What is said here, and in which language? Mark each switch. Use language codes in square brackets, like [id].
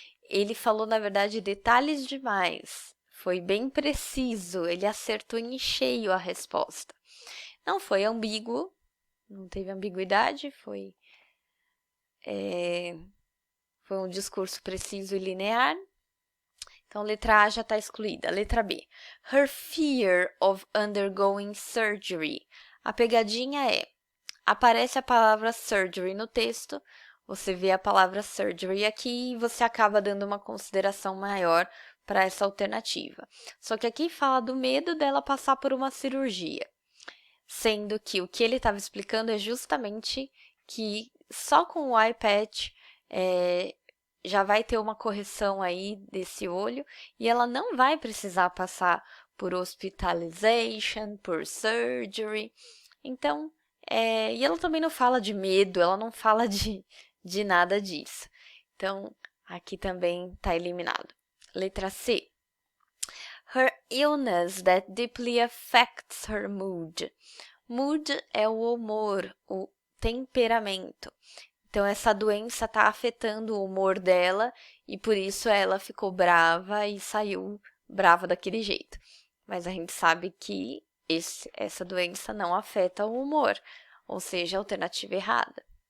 [pt] Ele falou, na verdade, detalhes demais. Foi bem preciso, ele acertou em cheio a resposta. Não foi ambíguo, não teve ambiguidade, foi um discurso preciso e linear. Então, letra A já está excluída. Letra B. [en] Her fear of undergoing surgery. [pt] A pegadinha aparece a palavra surgery no texto, você vê a palavra surgery aqui e você acaba dando uma consideração maior para essa alternativa. Só que aqui fala do medo dela passar por uma cirurgia, sendo que o que ele estava explicando é justamente que só com o iPad já vai ter uma correção aí desse olho e ela não vai precisar passar por hospitalization, por surgery. Então, e ela também não fala de medo, ela não fala de nada disso. Então, aqui também está eliminado. Letra C. [en] Her illness that deeply affects her mood. [pt] Mood é o humor, o temperamento. Então, essa doença está afetando o humor dela e por isso ela ficou brava e saiu bravo daquele jeito. Mas a gente sabe que essa doença não afeta o humor, ou seja, a alternativa errada.